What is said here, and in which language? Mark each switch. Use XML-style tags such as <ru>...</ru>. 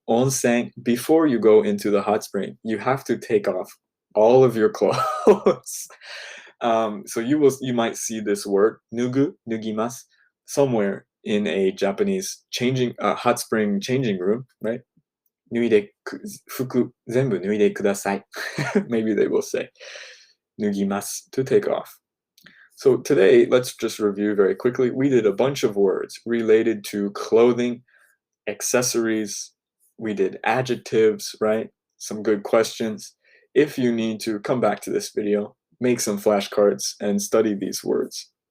<en>Onsen, before you go into the hot spring, you have to take off all of your clothes. So you might see this word, nugimasu, somewhere in a Japanese hot spring changing room, right?</en> <ja>脱いで服全部脱いでください.</ja> <en>Maybe they will say 脱ぎます to take off. So today, let's just review very quickly. We did a bunch of words related to clothing, accessories. We did adjectives, right? Some good questions. If you need to, come back to this video, make some flashcards, and study these words.</en>